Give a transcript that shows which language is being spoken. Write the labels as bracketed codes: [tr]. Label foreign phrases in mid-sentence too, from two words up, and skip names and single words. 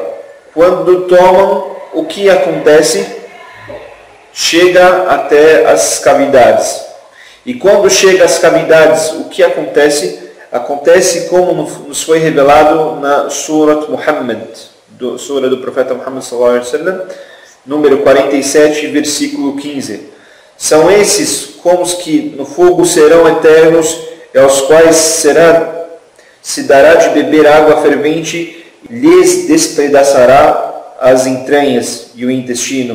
[pt] Quando tomam, o que acontece? Chega até as cavidades. E quando chega às cavidades, o que acontece? Acontece como nos foi revelado na Surat Muhammad, Sura do profeta Muhammad [ar] صلى الله عليه وسلم, [pt] número 47, versículo 15. São esses como os que no fogo serão eternos, e aos quais se dará de beber água fervente, lhes despedaçará as entranhas e o intestino.